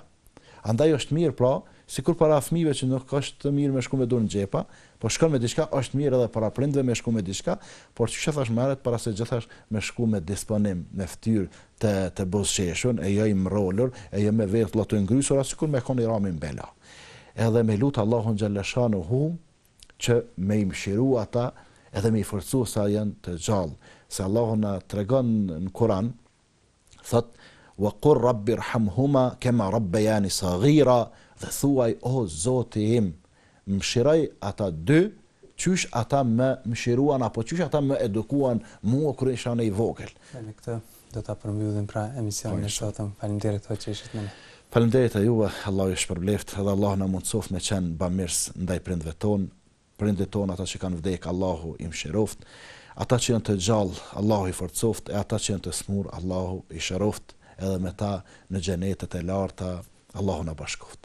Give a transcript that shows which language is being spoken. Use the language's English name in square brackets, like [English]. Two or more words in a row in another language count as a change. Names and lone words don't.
[Albanian] Andaj është mirë pra Sikur para fëmijëve që nuk është mirë me shku me dorë në xhepa, po shkon me diçka, është mirë edhe para prindve me shku me diçka, por çu thash më herët para se gjithash me shku me disponim, me fytyrë të buzëqeshun, e jo i mrollur, e jo me vetë llotë ngrysura, sikur me kon i ramin bela. Edhe me lut Allahun xhallashanuhu që me i mëshiru ata edhe me i forcu sa janë të gjallë. Se Allahu na tregon në Kur'an, thot [Arabic] وقل رب ارحمهما كما ربياني صغيرا, [Albanian] dhe thuaj o Zoti im, mëshiroj ata dy qysh ata më mëshiruan apo qysh ata më edukuan mua kur isha në i vogël. Me këtë do ta përmbyllim pra emisionin e sotëm. Faleminderit që ishit me ne. Faleminderit juve, Allahu ju shpërblet, edhe Allah na mundsof me qenë bamirës ndaj prindve ton, prindit ton ata që kanë vdek, Allahu i mëshiroft, ata që janë të gjallë, Allahu i forcoft, e ata që janë të smur, Allahu i shëroft, edhe me ta në xhenetet e larta, Allahu na bashkoft.